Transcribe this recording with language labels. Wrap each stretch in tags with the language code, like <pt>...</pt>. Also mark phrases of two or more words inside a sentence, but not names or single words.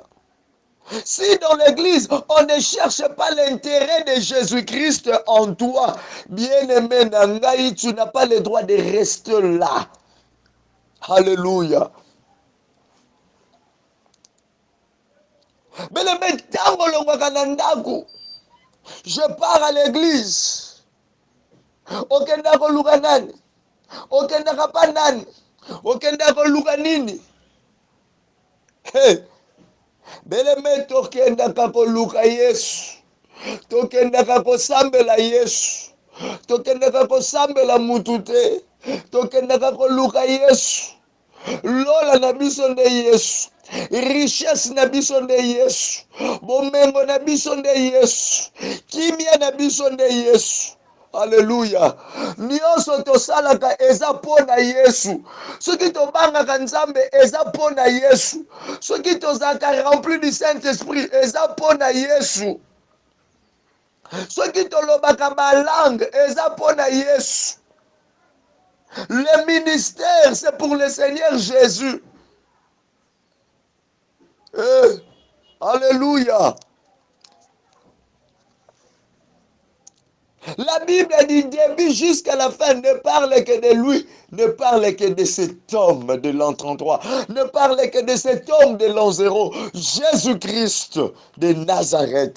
<fr>Si dans l'église, on ne cherche pas l'intérêt de Jésus-Christ en toi, bien-aimé Nangaï, tu n'as pas le droit de rester là. Alléluia. Bien-aimé, je pars à l'église.</fr> <ln>Okendako lukanani. Okendaka panani. Okendako lukanini. Hey. Bien-aimé, tokendaka koluka Yesu. Tokendaka kosambela Yesu. Tokendaka kosambela mutu te. Tokendaka koluka Yesu. Lola na biso nde Yesu. Richesse na biso nde Yesu. Bomengo na biso nde Yesu. Kimia na biso nde Yesu. Alléluia. Nyonso tosalaka eza mpona Yesu. Soki tobangaka Nzambe eza mpona Yesu. Soki tozalaka</ln> <fr>rempli du Saint-Esprit</fr> <ln>eza mpona Yesu. Soki tolobaka balangue eza mpona Yesu.</ln> <fr>Le ministère c'est pour le Seigneur Jésus. Alléluia. La Bible du début jusqu'à la fin ne parle que de lui, ne parle que de cet homme de l'an 33, ne parle que de cet homme de l'an 0, Jésus-Christ de Nazareth.</fr>